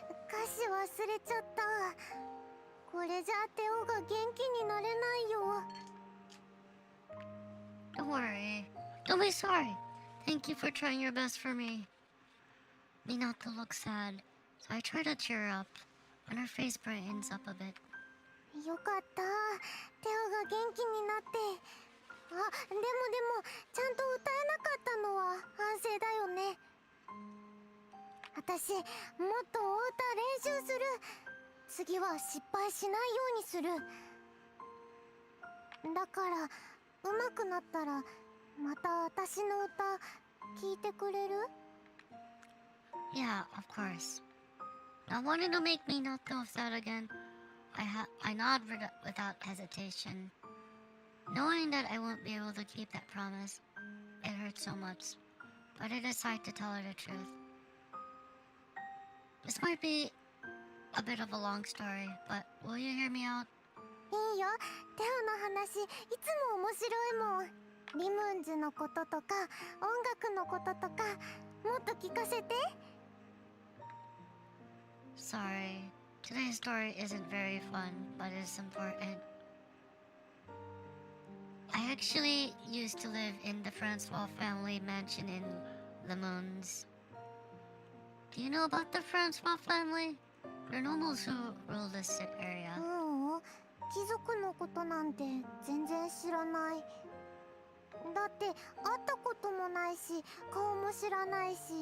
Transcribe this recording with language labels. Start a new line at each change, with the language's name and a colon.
Japanese: 歌詞忘れちゃった。これじゃテオが元気になれないよ。
English: Don't worry. Don't be sorry. Thank you for trying your best for me. Minato looks sad, so I try to cheer her up, and her face brightens up a bit.
Japanese: よかった。テオが元気になって。でもちゃんと歌えなかったのは反省だよね。私もっとお歌練習する。次は失敗しないようにする。だから上手くなったらまた私の歌聞いてくれる？
English: Yeah, of course. Not wanting to make Minato sad again, I nod without hesitation. Knowing that I won't be able to keep that promise, it hurts so much, but I decide to tell her the truth. This might be a bit of a long story, but will you hear me out?
Japanese: いいよ。テオの話いつも面白いもん。リムンズのこととか音楽のこととかもっと聞かせて。
English: Sorry, today's story isn't very fun, but it's important. I actually used to live in the Francois family mansion in the Moons. Do you know about the Francois family? They're nobles who rule this area.
Japanese: 貴族のことなんて全然知らない。だって会ったこともないし顔も知らないし。